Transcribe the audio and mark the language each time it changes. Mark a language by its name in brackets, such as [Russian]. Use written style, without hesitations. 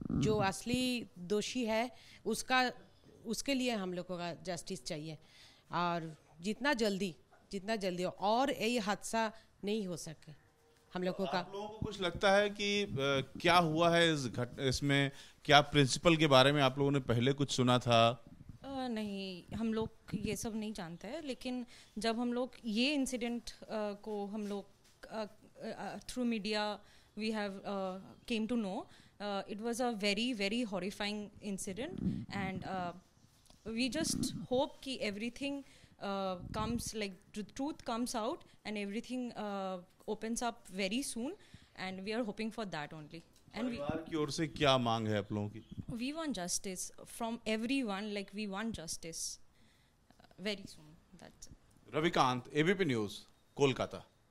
[Hindi] जो असली दोषी है उसके लिए हम लोगों का जस्टिस चाहिए, और जितना जल्दी और यही हादसा नहीं हो सके हम लोगों का। आप लोगों को कुछ लगता है कि क्या हुआ है इसमें? क्या प्रिंसिपल के बारे में आप लोगों ने पहले कुछ सुना था? नहीं, हम लोग ये सब नहीं जानते हैं, लेकिन जब हम लोग ये इंसिडेंट को हम लोग through media [English] We have came to know, it was a very horrifying incident, and we just hope ki everything comes, like the truth comes out and everything opens up very soon, and we are hoping for that only. And [Hindi] परिवार की ओर से क्या मांग है आप लोगों की? [English] we want justice from everyone, like we want justice very soon. That's it. [Hindi] Ravikant, ABP news, Kolkata.